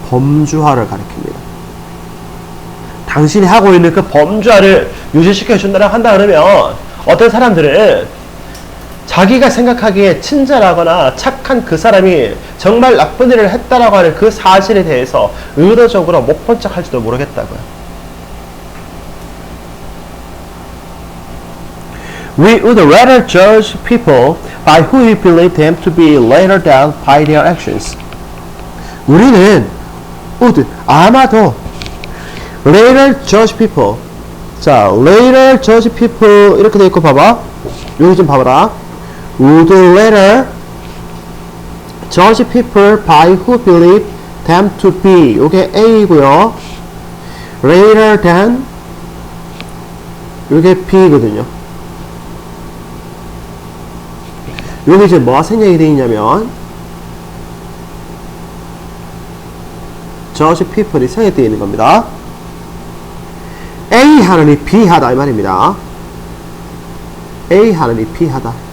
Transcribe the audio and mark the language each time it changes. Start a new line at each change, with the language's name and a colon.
Korean: 범주화를 가리킵니다. 당신이 하고 있는 그 범주화를 유지시켜 준다고 한다 그러면 어떤 사람들은 자기가 생각하기에 친절하거나 착한 그 사람이 정말 나쁜 일을 했다라고 하는 그 사실에 대해서 의도적으로 못 본 척 할지도 모르겠다고요.
English: We would rather judge people by who we believe them to be later than by their actions.
Korean: 우리는
English: would
Korean: 아마도
English: later judge people.
Korean: 자,
English: later judge people
Korean: 이렇게 돼 있고 봐봐. 여기 좀 봐봐라.
English: Would later judge people by who believe them to be.
Korean: 요게 A이고요.
English: Later than
Korean: 요게 B거든요. 여기 이제 뭐가 생략이 되어 있냐면
English: judge people
Korean: 이 생략되어 있는 겁니다. A 하느니 B 하다 이 말입니다. A 하느니 B 하다.